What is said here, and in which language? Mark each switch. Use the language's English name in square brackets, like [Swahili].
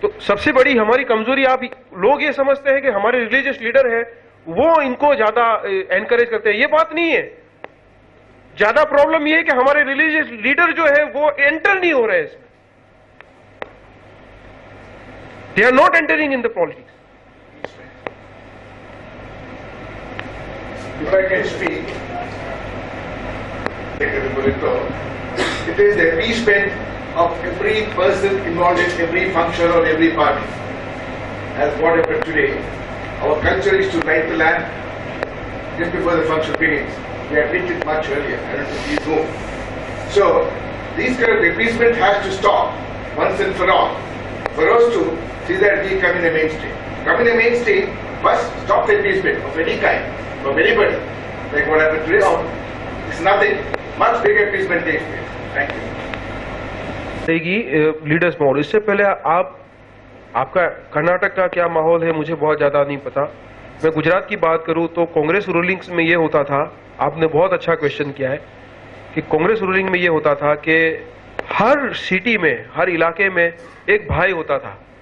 [Hindi] तो सबसे बड़ी हमारी कमजोरी, आप लोग ये समझते हैं कि हमारे रिलीजियस लीडर है वो इनको ज्यादा एनकरेज करते हैं। ये बात नहीं है। ज्यादा प्रॉब्लम ये है कि हमारे रिलीजियस लीडर जो है वो एंटर नहीं हो रहे हैं इसमें। [English] They are not entering in the politics. If I can speak, it is the appeasement of every person involved in every function or every party. As what happened today, our culture is to light the lamp just before the function begins. We had reached it much earlier. I don't know if you know. So, this kind of appeasement has to stop once and for all. For us to see that we come in the mainstream. Come in the mainstream, first stop the appeasement of any kind. From anybody, like what happened today, it's nothing. Much bigger appeasement takes place. Thank you. रहेगी leaders माहौल। [Hindi] इससे पहले आपका कर्नाटक का क्या माहौल है मुझे बहुत ज्यादा नहीं पता। मैं गुजरात की बात करूं तो कांग्रेस रूलिंग्स में ये होता था, आपने बहुत अच्छा क्वेश्चन किया है, कि कांग्रेस रूलिंग में ये होता था कि हर सिटी में, हर इलाके में एक भाई होता था।